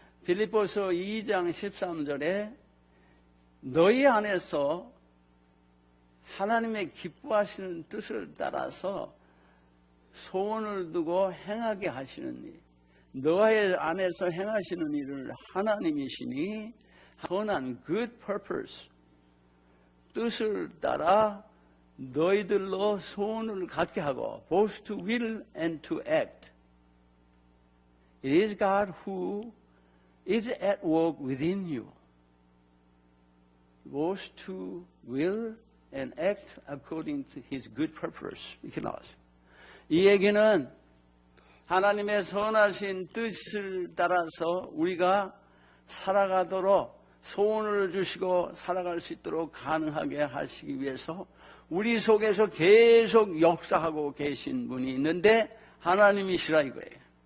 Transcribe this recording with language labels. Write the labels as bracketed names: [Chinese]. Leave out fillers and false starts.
[Korean] 빌립보서 2장 13절에 너희 안에서 하나님의 기뻐하시는 뜻을 따라서 소원을 두고 행하게 하시는 일 너희 안에서 행하시는 일을 하나님이시니 선한 [English] good purpose [Korean] 뜻을 따라 너희들로 소원을 갖게 하고 [English] both to will and to act. It is God who is at work within you. Both to will and act according to His good purpose. [Korean] 이렇게 나왔어요. 이 얘기는 하나님의 선하신 뜻을 따라서 우리가 살아가도록 소원을 주시고 살아갈 수 있도록 가능하게 하시기 위해서 우리 속에서 계속 역사하고 계신 분이 있는데 하나님이시라 이거예요.